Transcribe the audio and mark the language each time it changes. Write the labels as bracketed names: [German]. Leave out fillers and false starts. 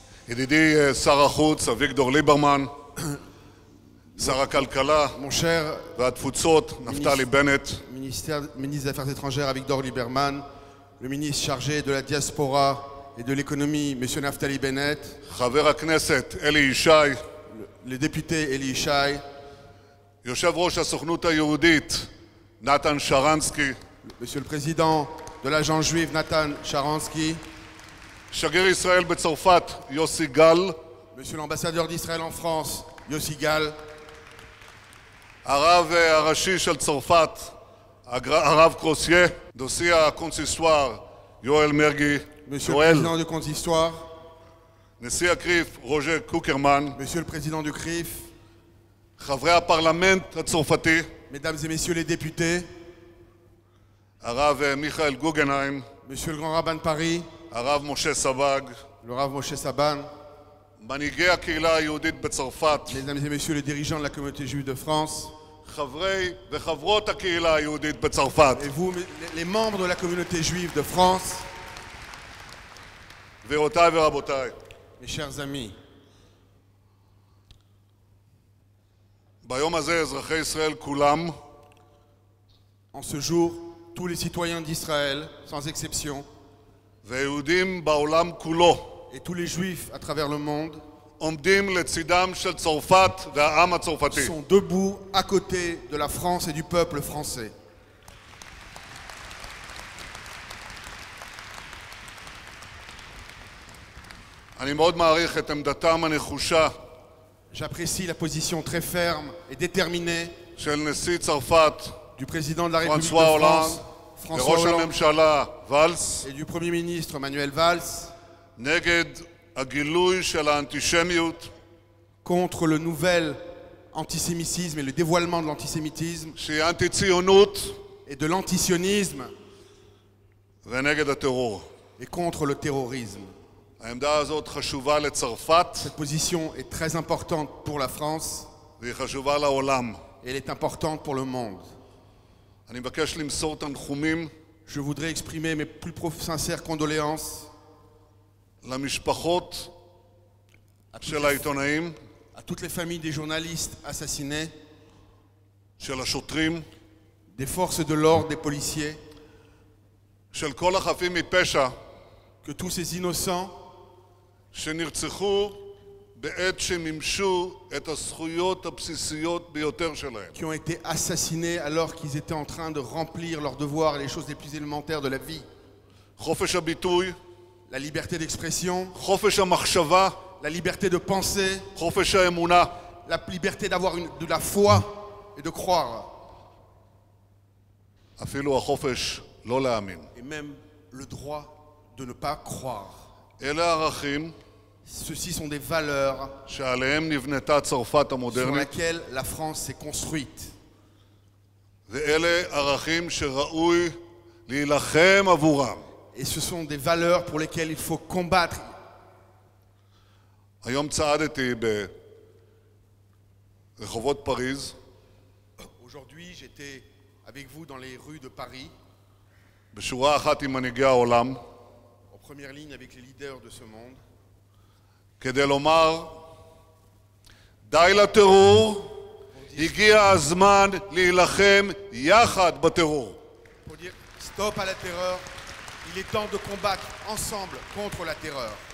[Hebrew] ידידי שר החוץ אביגדור ליברמן, שר הכלכלה והתפוצות נפתלי בנט, [French] ministre des Affaires étrangères Avigdor Lieberman, le ministre chargé de la diaspora et de l'économie, Monsieur Naftali Bennett, [Hebrew] חבר הכנסת אלי ישי, [French] le député Eli Yishai, [Hebrew] יושב ראש הסוכנות היהודית נתן שרנסקי, [French] Monsieur le président de l'agence juive Nathan Sharansky, [Hebrew] שגריר ישראל בצרפת יוסי גל, [French] Monsieur l'ambassadeur d'Israël en France, Yossi Gal, [Hebrew] הרב הראשי של צרפת, הרב קרוסיה, נשיא הקונסיסטואר יואל מרגי, [French] Monsieur le président du consistoire, [Hebrew] נשיא הקריף רוז'ה קוקרמן, [French] Monsieur le président du CRIF, [Hebrew] חברי הפרלמנט הצרפתי, [French] Mesdames et Messieurs les députés, [Hebrew] הרב מיכאל גוגנהיים, [French] Monsieur le grand rabbin de Paris, [Hebrew] הרב משה סבג, [French] le Rav Moshe Saban, [Hebrew] מנהיגי הקהילה היהודית בצרפת, [French] Mesdames et Messieurs les dirigeants de la communauté juive de France, [Hebrew] חברי וחברות הקהילה היהודית בצרפת, [French] et vous, les membres de la communauté juive de France, [Hebrew] גבירותיי ורבותיי, [French] mes chers amis, [Hebrew] ביום הזה אזרחי ישראל כולם [French] en ce jour, tous les citoyens d'Israël, sans exception, [Hebrew] ויהודים בעולם כולו [French] et tous les juifs à travers le monde, [Hebrew] עומדים לצידם של צרפת והעם הצרפתי. [French] sont debout à côté de la France et du peuple français. [Hebrew] אני מאוד מעריך את עמדתם הנחושה [French] J'apprécie la position très ferme et déterminée [Hebrew] של נשיא צרפת [French] du président de la République de [Hebrew] פרנסואה הולנד [French] France, François [Hebrew] וראש [French] Hollande, [Hebrew] הממשלה ואלס [French] et du Premier ministre Manuel Valls, [Hebrew] נגד הגילוי של האנטישמיות [French] contre le nouvel antisémitisme et le dévoilement de l'antisémitisme [Hebrew] שהיא אנטי-ציונות [French] et de l'antisionisme [Hebrew] ונגד הטרור. [French] et contre le terrorisme. [Hebrew] העמדה הזאת חשובה לצרפת [French] Cette position est très importante pour la France [Hebrew] והיא חשובה לעולם. [French] et elle est importante pour le monde. [Hebrew] אני מבקש למסור תנחומים [French] Je voudrais exprimer mes plus sincères condoléances [Hebrew] למשפחות של העיתונאים, [French] à toutes les familles des journalistes assassinés, [Hebrew] של השוטרים, [French] des forces de l'ordre, des policiers, [Hebrew] של כל החפים מפשע [French] que tous ces innocents [Hebrew] שנרצחו בעת שמימשו את הזכויות הבסיסיות ביותר שלהם. [French] qui ont été assassinés alors qu'ils étaient en train de remplir leurs devoirs et les choses les plus élémentaires de la vie. [Hebrew] חופש הביטוי, [French] La liberté d'expression, [Hebrew] חופש המחשבה, [French] la liberté de penser, [Hebrew] חופש האמונה. [French] la liberté d'avoir de la foi et de croire. [Hebrew] אפילו החופש לא להאמין. [French] et même le droit de ne pas croire. [Hebrew] אלה הערכים [French] Ceux-ci sont des valeurs [Hebrew] שעליהם נבנתה צרפת [French] sur [Hebrew] המודרנית, [French] lesquelles la France s'est construite. [Hebrew] ואלה ערכים שראוי להילחם עבורם. [French] Et ce sont des valeurs pour lesquelles il faut combattre. [Hebrew] היום צעדתי ברחובות פריז, [French] Aujourd'hui, j'étais avec vous dans les rues de Paris, [Hebrew] בשורה אחת עם מנהיגי העולם, [French] en première ligne avec les leaders de ce monde, [Hebrew] כדי לומר, די לטרור, הגיע הזמן להילחם יחד בטרור. [French] pour dire stop à la terreur, il est temps de combattre ensemble contre la terreur.